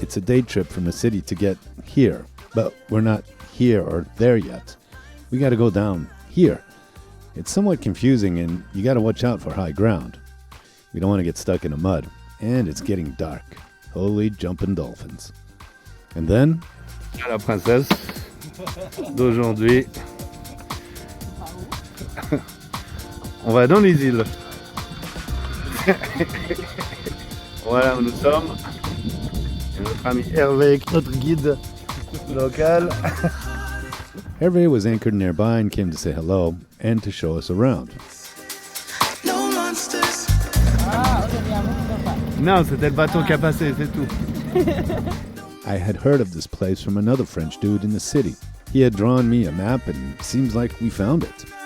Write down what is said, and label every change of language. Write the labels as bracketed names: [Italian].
[English] It's a day trip from the city to get here, but we're not here or there yet. We got to go down here. It's somewhat confusing and you got to watch out for high ground. We don't want to get stuck in the mud, and it's getting dark. Holy jumping dolphins. And then [French] La princesse d'aujourd'hui. On va dans les îles. Voilà où nous sommes. Et notre ami Hervé, notre guide local. [English] Hervé was anchored nearby and came to say hello and to show us around. No monsters. [French] Non, c'était le bateau qui a passé, c'est tout. [English] I had heard of this place from another French dude in the city. He had drawn me a map and it seems like we found it.